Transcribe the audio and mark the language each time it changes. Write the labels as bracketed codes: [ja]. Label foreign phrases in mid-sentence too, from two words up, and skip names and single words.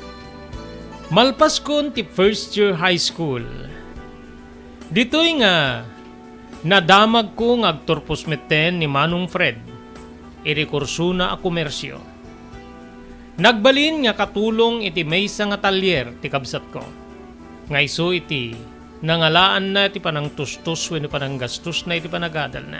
[ilo] Malpas kon ti [en] first year high school. [ilo] Dito'y nga, nadamag ko nga agturpos meten ni Manong Fred. Irekurso na a komersyo. Nagbalin nga katulong iti maysa nga talyer ti kabsat ko. Nga iso iti, nangalaan na iti panang tustos wenno panang gastos na iti panagadal na.